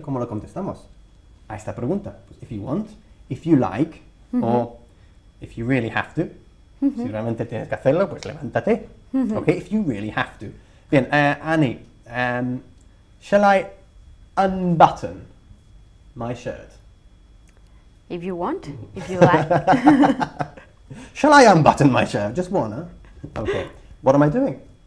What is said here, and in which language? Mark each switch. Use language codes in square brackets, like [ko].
[es] ¿Cómo lo contestamos a esta pregunta? [en] Pues if you want, if you like, or if you really have to. [es] Si realmente tienes que hacerlo, pues levántate. [en] Okay, if you really have to. Bien, Annie, shall I unbutton my shirt? If you want. If you like. Shall I unbutton my shirt? Just one, huh? Okay. What am I doing?